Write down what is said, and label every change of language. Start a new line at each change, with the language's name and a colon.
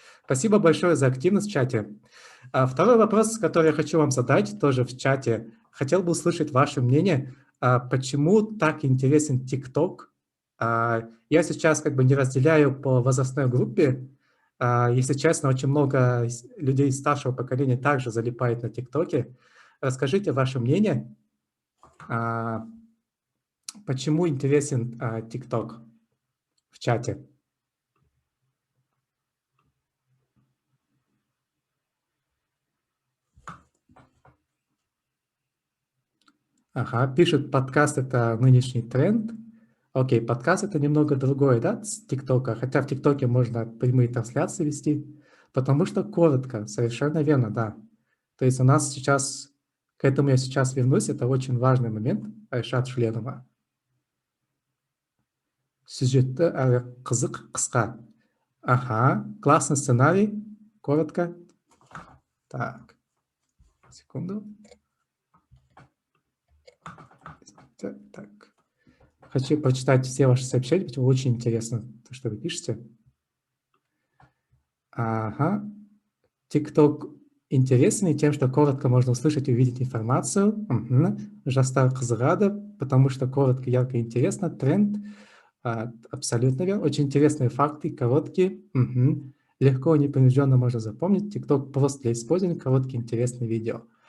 Russian: Спасибо большое за активность в чате. Второй вопрос, который я хочу вам задать, тоже в чате. Хотел бы услышать ваше мнение, почему так интересен TikTok. Я сейчас как бы не разделяю по возрастной группе. Если честно, очень много людей старшего поколения также залипает на ТикТоке. Расскажите ваше мнение, почему интересен TikTok в чате. Ага, пишет, подкаст – это нынешний тренд. Окей, подкаст – это немного другое, да, с ТикТока, хотя в ТикТоке можно прямые трансляции вести, потому что коротко, совершенно верно, да. То есть у нас сейчас, к этому я сейчас вернусь, это очень важный момент, Айшат Шленова.
Kazakh: Сюжетті әрі қызық, қысқа.
Russian: Ага, классный сценарий, коротко. Так, секунду. Так. Хочу прочитать все ваши сообщения, потому очень интересно, то, что вы пишете. Ага. TikTok интересный тем, что коротко можно услышать и увидеть информацию. Угу.
Kazakh: Жастар қызығады,
Russian: потому что коротко, ярко и интересно. Тренд. Абсолютно верно. Очень интересные факты, короткие. Угу. Легко и непринужденно можно запомнить. TikTok просто для использования, короткие, интересные видео.